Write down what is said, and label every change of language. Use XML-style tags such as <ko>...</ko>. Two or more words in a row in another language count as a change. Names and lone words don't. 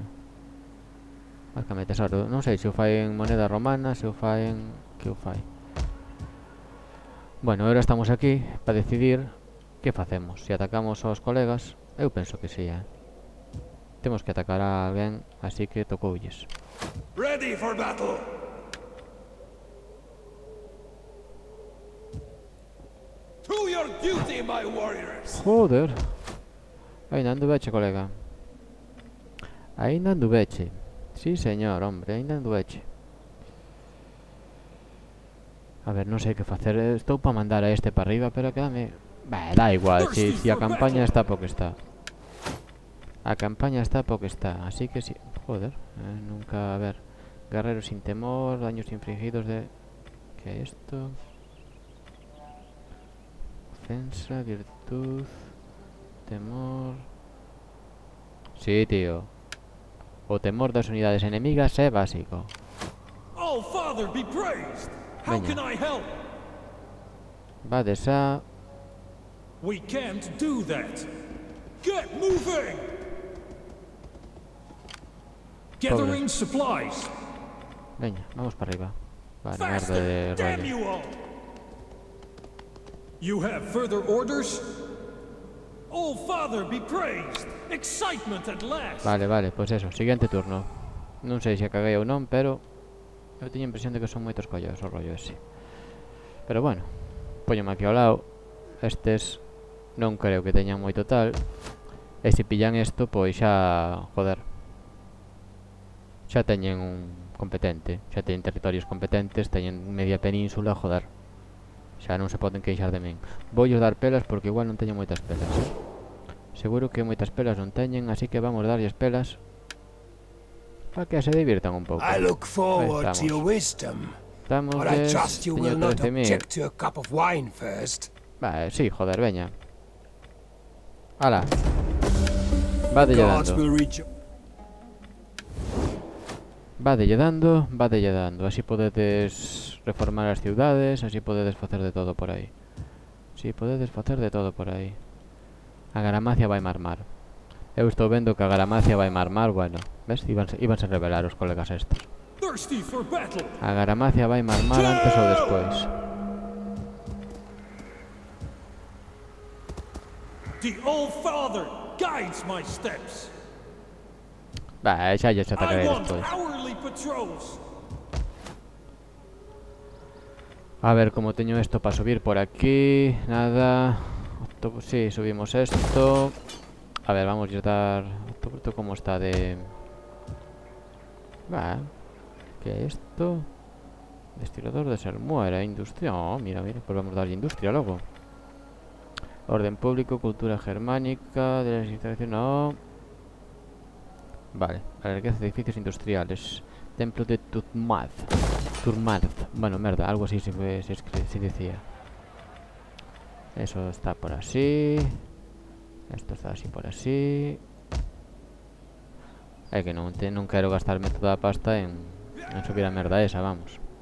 <gl>Márcame tesoro, non sei se o fai en moneda romana, se o fai en... Que o fai? Bueno, agora estamos aquí para decidir que facemos. Se atacamos aos colegas, eu penso que sí, Temos que atacar a alguén, así que tocoulles.</gl> <en>Ready for battle. To your duty, my warriors.</en> <gl>Joder. Ainda anduveche, colega. Ainda anduveche.</gl> <es>Sí, señor, hombre,</es> <gl>ainda anduveche. A ver, non sei que facer. Estou para mandar a este para arriba, pero quédame... Bah, da igual, si a campaña está porque está. A campaña está porque está, así que sí. Joder, nunca... A ver.</gl> <es>Guerreros sin temor, daños infligidos de... ¿Qué es esto? Ofensa, virtud... Temor... Sí, tío.</es> <gl>O temor das unidades enemigas é básico.</gl> <en>Oh, Father, be praised. How</en> <gl>Veña.</gl> <en>can I help?</en> <gl>Vades a...</gl> <en>We can't do that. Get moving. Gathering supplies.</en> <gl>Veña, vamos para arriba. Vale, merda de</gl> <en>Faster. Damn</en> <gl>rollo.</gl> <en>you all. You have further orders? Oh, Father, be praised. Excitement at last.</en> <gl>Vale, pois eso, siguiente turno. Non sei se a caguei ou non, pero eu teño a impresión de que son moitos collos o rollo ese. Pero bueno, póñome aquí ao lado. Estes non creo que teñan moito tal. E se pillan isto, pois xa... Joder. Xa teñen un competente. Xa teñen territorios competentes, teñen media península, joder. Xa non se poden queixar de min. Voulles dar pelas porque igual non teño moitas pelas. Seguro que moitas pelas non teñen, así que vamos darlles pelas para que se divirtan un pouco.</gl> <en>I look forward to your</en> <gl>estamos.</gl> <en>wisdom,</en> <gl>Estamos</gl> <en>but I</en> <gl>de...</gl> <en>trust you</en> <gl>Teño</gl> <en>will not</en> <gl>13.000.</gl> <en>object to a cup of wine first.</en> <gl>Sí, joder, veña. Ala. Vadelle</gl> <en>Gods</en> <gl>dando.</gl> <en>will reach.</en> <gl>Vadelle dando. Así podedes reformar as ciudades, así podedes facer de todo por aí. Si, podedes facer de todo por aí. A Garamacia vai marmar. Eu estou vendo que a Garamacia vai marmar, bueno. Ves? Íbanse revelar os colegas estos.</gl> <en>Thirsty for battle.</en> <gl>A Garamacia vai marmar antes ou despois.</gl> <en>The Old Father guides my steps.</en> <gl>Xa lle atacarei</gl> <en>I want</en> <gl>despois.</gl> <en>hourly patrols.</en> <gl>A ver como teño esto para subir por aquí. Nada. Sí, subimos esto.</gl> <es>A ver, vamos a dar... ¿Esto cómo está de...? ¿Qué es esto? Destilador de salmuera, industria... Oh, mira, pues vamos a darle industria luego. Orden público, cultura germánica... De las instalaciones... No. Vale, la riqueza de edificios industriales. Templo de Turmaz.</es> <gl>Bueno, merda, algo así se decía.</gl> <es>Eso está por así. Esto está así por así.</es> <gl>É que non quero gastarme toda a pasta en subir a merda esa, vamos.</gl>